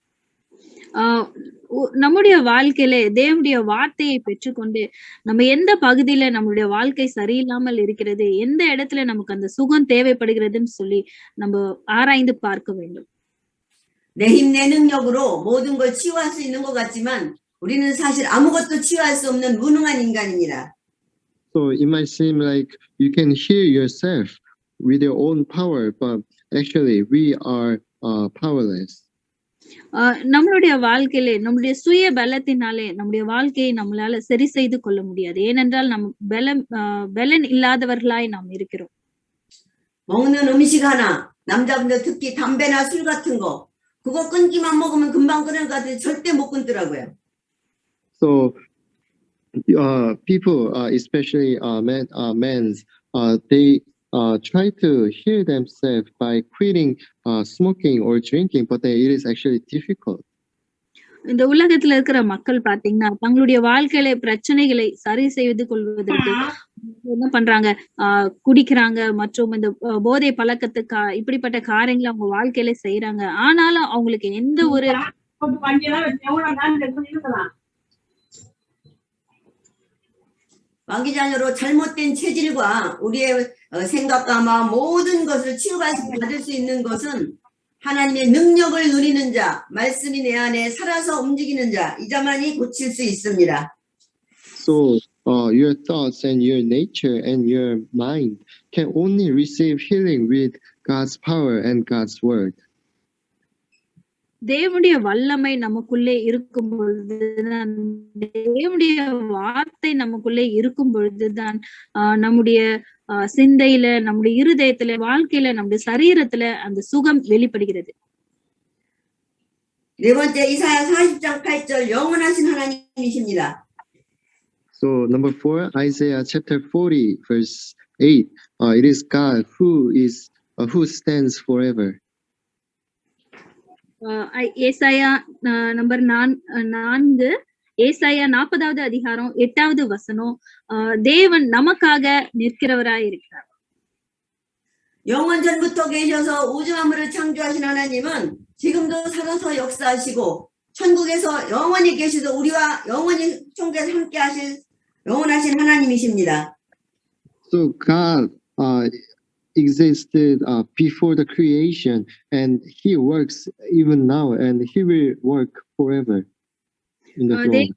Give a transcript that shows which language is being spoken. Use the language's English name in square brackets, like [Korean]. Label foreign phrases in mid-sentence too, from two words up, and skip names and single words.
[Tamil] நம்முடைய வாழ்க்கையில தேவனுடைய வார்த்தையை பெற்றுக்கொண்டு நம்ம எந்த பகுதியில நம்மளுடைய வாழ்க்கை சரியில்லாமல் இருக்கிறது, எந்த இடத்துல நமக்கு அந்த சுகம் தேவைப்படுகிறதுன்னு சொல்லி நம்ம ஆராய்ந்து பார்க்க வேண்டும். [Korean] 내 힘, 내 능력으로 모든 걸 치유할 수 있는 것 같지만 우리는 사실 아무것도 치유할 수 없는 무능한 인간입니다. [English] So it might seem like you can heal yourself with your own power, but actually we are powerless. [Tamil] நம்மளுடைய வாழ்க்கையிலே நம்முடைய சுய பலத்தினாலே நம்முடைய வாழ்க்கையை நம்மளால சரி செய்து கொள்ள முடியாது. ஏனென்றால் நம் பலன் இல்லாதவர்களாய் நாம் இருக்கிறோம். [Korean] 먹는 음식 하나, 남자분들 특히 담배나 술 같은 거 그거 끊기만 먹으면 금방 끊을 것 같은데 절대 못 끊더라고요. [English] So people, especially men, they try to heal themselves by quitting smoking or drinking, but it is actually difficult. [Tamil] இந்த உலகத்துல இருக்கிற மக்கள் பாத்தீங்கன்னா தங்களுடைய வாழ்க்கையில பிரச்சனைகளை சரி செய்து கொள்வதற்கு என்ன பண்றாங்க, குடிக்கிறாங்க மற்றும் இந்த போதை பழக்கத்துக்கு இப்படிப்பட்ட காரியங்களை அவங்க வாழ்க்கையில செய்யறாங்க. ஆனாலும் அவங்களுக்கு எந்த ஒரு [Korean] 마귀자녀로 잘못된 체질과 우리의 생각과 마음 모든 것을 치유받을 수 있는 것은 하나님의 능력을 누리는 자, 말씀이 내 안에 살아서 움직이는 자, 이 자만이 고칠 수 있습니다. [English] So your thoughts and your nature and your mind can only receive healing with God's power and God's word. [Tamil] தேவனுடைய வல்லமை நமக்குள்ளே இருக்கும் பொழுதுதான், தேவனுடைய வார்த்தை நமக்குள்ளே இருக்கும் பொழுதுதான் நம்முடைய சிந்தையில, நம்முடைய இருதயத்துல, வாழ்க்கையில, நம்முடைய சரீரத்துல அந்த சுகம் வெளிப்படுகிறது. [Korean] 네 번째 이사야 40장 8절 영원하신 하나님이십니다. [English] So number 4, Isaiah chapter 40 verse 8. It is God who stands forever. [Tamil] ஏசாயா நம்பர் 4, ஏசாயா 40வது அதிகாரம் 8வது வசனம், தேவன் நமக்காக நிற்கிறவராய் இருக்கிறார். [Korean] 영원 전부터 계셔서 우주 만물을 창조하신 하나님은 지금도 살아서 역사하시고 천국에서 영원히 계시도 우리와 영원히 천국에서 함께 하실 영원하신 하나님이십니다. [English] So God existed before the creation, and He works even now, and He will work forever in the throne.